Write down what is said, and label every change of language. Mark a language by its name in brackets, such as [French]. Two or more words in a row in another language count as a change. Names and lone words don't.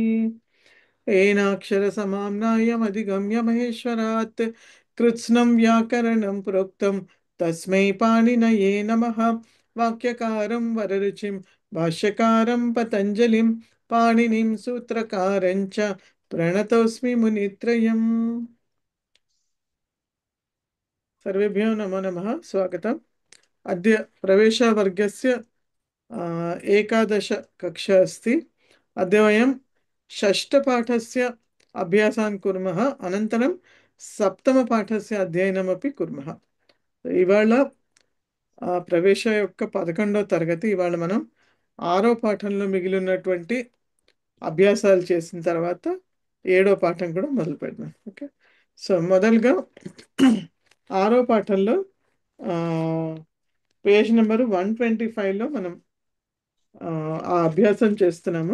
[Sanskrit] येनाक्षरसमाम्नायमधिगम्य महेश्वरात् कृत्स्नं व्याकरणं प्रोक्तं तस्मै पाणिनये नमः वाक्यकारं वररुचिं भाष्यकारं पतञ्जलिं पाणिनिं सूत्रकारं च प्रणतोऽस्मि मुनित्रयम् सर्वेभ्यो नमो नमः स्वागतम् अद्य प्रवेशवर्गस्य एकादश कक्षा अस्ति। अद्य वयं षष्ठपाठस्य अभ्यासान् कुर्मः, अनन्तरं सप्तमपाठस्य अध्ययनमपि कुर्मः। [Telugu] ఇవాళ ప్రవేశ యొక్క 11వ తరగతి. ఇవాళ మనం 6వ పాఠంలో మిగిలినటువంటి అభ్యాసాలు చేసిన తర్వాత 7వ పాఠం కూడా మొదలు పెడదాం. ఓకే, సో మొదలుగా 6వ పాఠంలో [English] page number [Telugu] 125లో మనం ఆ అభ్యాసం చేస్తున్నాము.